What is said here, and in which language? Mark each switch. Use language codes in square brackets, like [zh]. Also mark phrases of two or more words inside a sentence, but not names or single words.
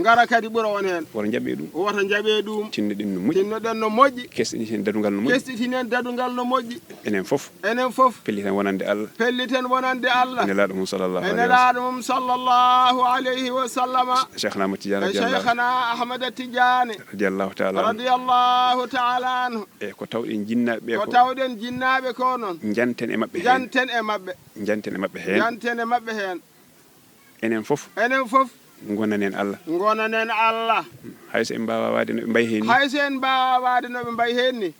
[ff] Ngara kadi ɓura on hen. Woto jaɓe ɗum. Woto jaɓe ɗum. Tinno ɗen no moƴƴi. Tinno ɗen no moƴƴi. Kesɗini hen dadugal no moƴƴi. Kesɗini hen dadugal no moƴƴi. Enen fof. Enen fof. Pelliten wonande Allah. Pelliten wonande Allah. Nelaɗo mum sallallahu E [ar] عليه وسلم. [ff] nelaɗo mum [ar] صلى الله عليه وسلم. [ff] Cheikhna Ahmad Tidiane E radiyallahu Cheikhna Ahmad Tidiane. [ar] رضي الله تعالى عنه. رضي الله تعالى عنه. [ff] E ko tawɗen jinnaɓe ɓe Ko ko. tawɗen jinnaɓe ko noon. Njanten e maɓɓe hen. Njanten e maɓɓe. Njanten e maɓɓe hen. Njanten e maɓɓe hen. Enen fof. Enen fof. Gonanen Allah. Gonanen Allah. Hay so en mbawa wade no ɓe mbayi hen ni. Hay so en mbawa wade no ɓe mbayi hen ni.